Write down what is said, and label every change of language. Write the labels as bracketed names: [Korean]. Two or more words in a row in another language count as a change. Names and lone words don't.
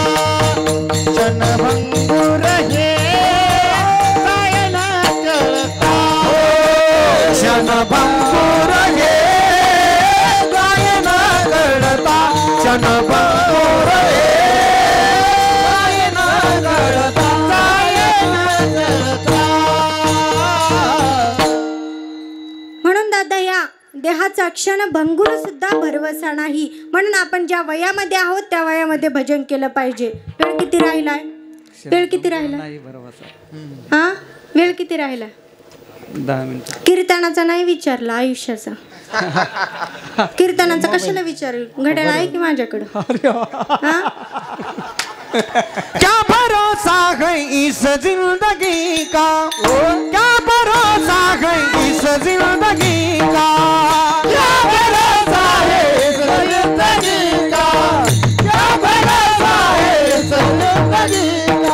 [Marathi] क्षणभंगुर हे जायन करता, क्षणभंगुर हे जायन करता, क्षणभंगुर हे जायन करता, जायन करता. म्हणून दादा या देहाचा क्षण भंगूर सुद्धा भरवसा नाही. म्हणून आपण ज्या वयामध्ये आहोत त्या वयामध्ये भजन केलं पाहिजे. वेळ किती राहिलाय? वेळ किती राहिला? हा, वेळ किती राहिला? 10 मिनिटं. कीर्तनाचा नाही विचारला, आयुष्याचा. कीर्तनाचा कशाला विचारेल? घड्याळ आहे की माझ्याकडं? हा? [Hindi] क्या भरोसा है इस जिंदगी का, क्या भरोसा है इस जिंदगी का, क्या भरोसा है इस जिंदगी का, क्या भरोसा है इस जिंदगी का.